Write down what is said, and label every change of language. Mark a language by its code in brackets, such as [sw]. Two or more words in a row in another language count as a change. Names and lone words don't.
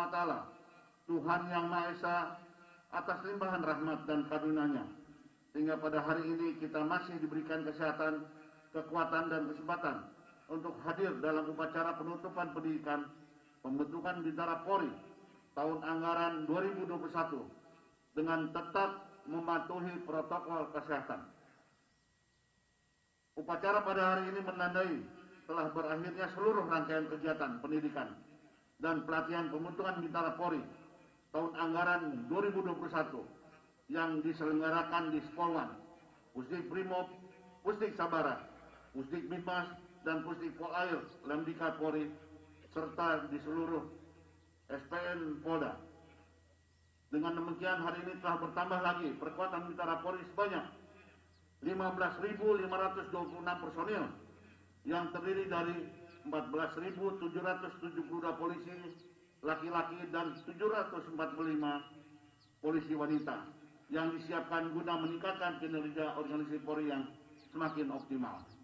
[ar] wa Ta'ala, [id] Tuhan yang Maha Esa, atas limpahan rahmat dan karunia-Nya, sehingga pada hari ini kita masih diberikan kesehatan, kekuatan dan kesempatan untuk hadir dalam upacara penutupan pendidikan pembentukan Bintara Polri tahun anggaran 2021 dengan tetap mematuhi protokol kesehatan. Upacara pada hari ini menandai telah berakhirnya seluruh rangkaian kegiatan pendidikan dan pelatihan pembentukan Bintara Polri tahun anggaran 2021 yang diselenggarakan di Spolwan, Pusdik Brimob, Pusdik Sabara, Pusdik Bimas, dan Pusdik Polair Lemdika Polri, serta di seluruh SPN Polda. Dengan demikian hari ini telah bertambah lagi perkuatan Bintara Polri sebanyak 15.526 personil yang terdiri dari 14.772 polisi laki-laki dan 745 polisi wanita yang disiapkan guna meningkatkan kinerja organisasi Polri yang semakin optimal.